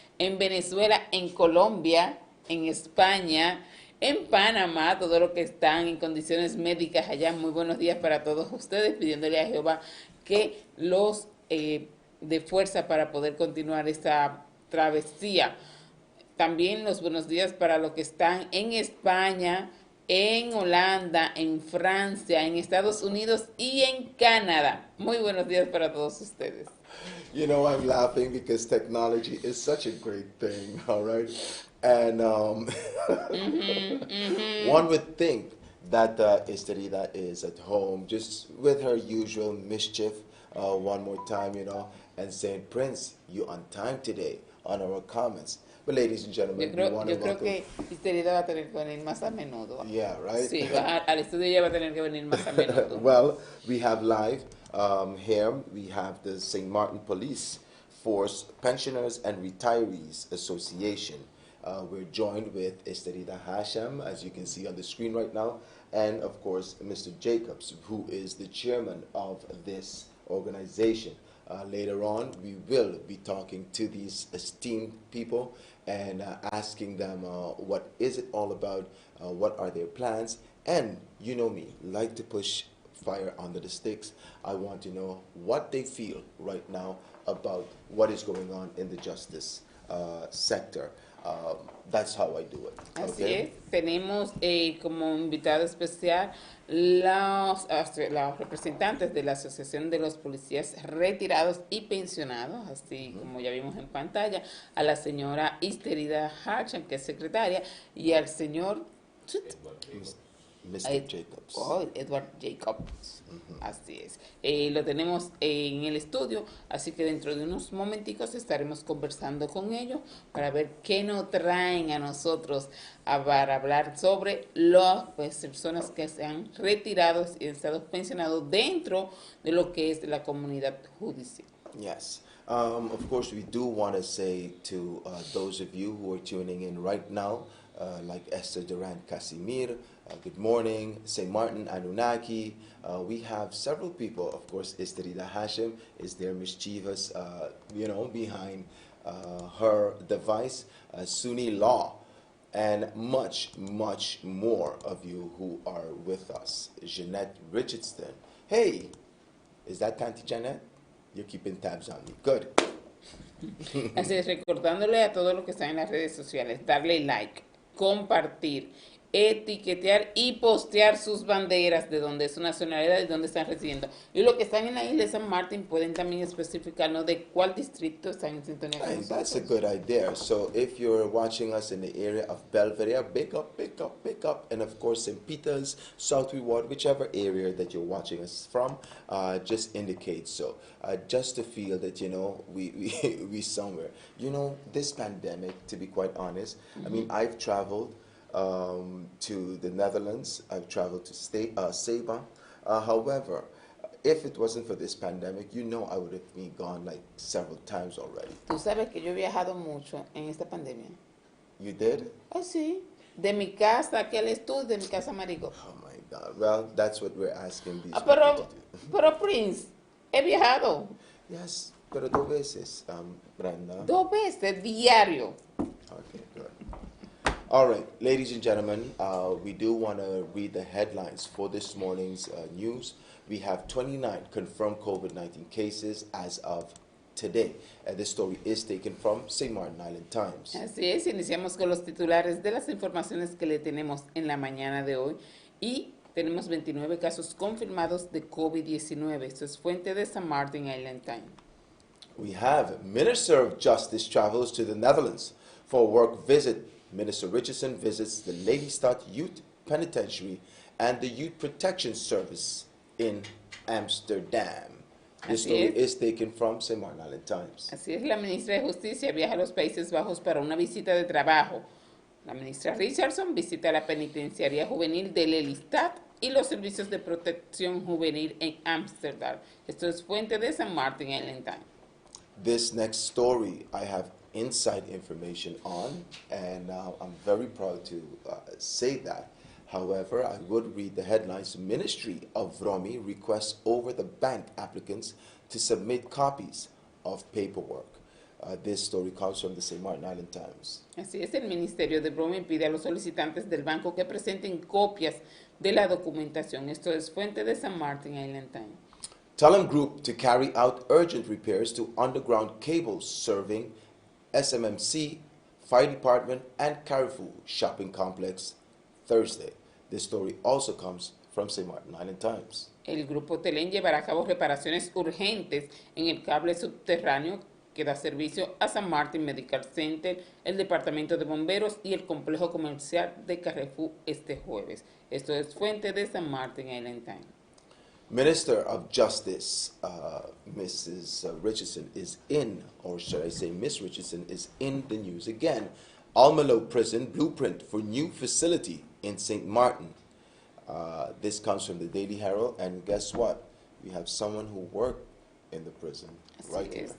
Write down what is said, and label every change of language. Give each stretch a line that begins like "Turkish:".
Spanish: En Venezuela, en Colombia, en España, en Panamá, todos los que están en condiciones médicas allá, muy buenos días para todos ustedes, pidiéndole a Jehová que los de fuerza para poder continuar esta travesía. También los buenos días para los que están en España, en Holanda, en Francia, en Estados Unidos y en Canadá. Muy buenos días para todos ustedes.
English: You know, I'm laughing because technology is such a great thing, all right? And one would think that Esterida is at home just with her usual mischief one more time, you know, and saying, Prince, you on time today on our comments. But ladies and gentlemen,
Spanish: Yo creo que Esterida va a tener que venir más a menudo.
English: Yeah, right?
Spanish: Sí, al estudio ya va a tener que venir más a menudo.
English: Well, we have live here, we have the St. Martin Police Force Pensioners and Retirees Association. We're joined with Esterida Hashem, as you can see on the screen right now, and of course, Mr. Jacobs, who is the chairman of this organization. Later on, we will be talking to these esteemed people and asking them what is it all about, what are their plans, and you know me, like to push fire under the sticks. I want to know what they feel right now about what is going on in the justice sector. That's how I do it.
Spanish: Así
English: Okay?
Spanish: es, tenemos como invitado especial los representantes de la Asociación de los Policías Retirados y Pensionados, así como ya vimos en pantalla, a la señora Esterida Hatcham, que es secretaria, y al señor
English: Mis- Mr. Jacobs.
Spanish: Oh, Edward Jacobs. Así es. Lo tenemos en el estudio, así que dentro de unos momenticos estaremos conversando con ellos para ver qué nos traen a nosotros para hablar sobre las personas que se han retirado y han estado pensionados dentro de lo que es la comunidad judicial.
English: Yes. Of course, we do want to say to those of you who are tuning in right now, like Esther Durant Casimir, good morning, St. Martin Anunnaki. We have several people, of course, Esterida Hashem is there mischievous, behind her device, Sunni Law, and much, much more of you who are with us. Jeanette Richardson. Hey, is that Tanti Janet? You're keeping tabs on me. Good.
Spanish: Así es, recordándole a todos los que están en las redes sociales, darle like, compartir, etiquetar y postear sus banderas de donde es su nacionalidad y dónde están residiendo. Y los que están en la isla de San Martín pueden también especificarnos de cuál distrito están en sintonía con
English: Hey,
Spanish: nosotros.
English: that's a good idea. So if you're watching us in the area of Belvedere, big up, big up, big up. And of course, St. Peter's, South Reward, whichever area that you're watching us from, just indicate so. Just to feel that, we somewhere. This pandemic, to be quite honest, I mean, I've traveled to the Netherlands. I've traveled to Sabah. However, if it wasn't for this pandemic, I would have been gone like several times already.
Spanish: Tú sabes que yo he viajado mucho en esta pandemia.
English: You did?
Spanish: Ah, sí. De mi casa aquí al estudio, de mi casa a Marigot.
English: Oh my God. Well, that's what we're asking these people
Spanish: Pero,
English: to do.
Spanish: pero Prince, he viajado
English: Yes,
Spanish: pero dos veces, Brenda. 2 veces diario.
English: Okay, good. All right, ladies and gentlemen, we do want to read the headlines for this morning's news. We have 29 confirmed COVID-19 cases as of today. This story is taken from St. Martin Island Times.
Spanish: Así es, iniciamos con los titulares de las informaciones que le tenemos en la mañana de hoy y tenemos 29 casos confirmados de COVID-19. Esto es fuente de St. Martin Island Times.
English: We have Minister of Justice travels to the Netherlands for a work visit. Minister Richardson visits the Lelystad Youth Penitentiary and the Youth Protection Service in Amsterdam. This
Spanish: Así
English: story
Spanish: es.
English: is taken from St. Martin Island Times.
Spanish: Así es, la ministra de Justicia viaja a los Países Bajos para una visita de trabajo. La ministra Richardson visita la penitenciaría juvenil de Lelystad y los servicios de protección juvenil en Ámsterdam. Esto es fuente de St. Martin Island Times.
English: This next story I have inside information on, and I'm very proud to say that. However, I would read the headlines. Ministry of Romi requests over the bank applicants to submit copies of paperwork. This story comes from the St. Martin Island Times.
Spanish: Así es, el Ministerio de Broma pide a los solicitantes del banco que presenten copias de la documentación. Esto es fuente de St. Martin Island Times.
English: Tell Group to carry out urgent repairs to underground cables serving SMMC, Fire Department, and Carrefour Shopping Complex Thursday. This story also comes from St. Martin Island Times.
Spanish: El grupo Telen llevará a cabo reparaciones urgentes en el cable subterráneo que da servicio a San Martin Medical Center, el Departamento de Bomberos y el complejo comercial de Carrefour este jueves. Esto es fuente de St. Martin Island Times.
English: Minister of Justice, Mrs. Richardson, is in, or should I say Miss Richardson, is in the news again. Almelo Prison blueprint for new facility in St. Martin. This comes from the Daily Herald, and guess what? We have someone who worked in the prison right here.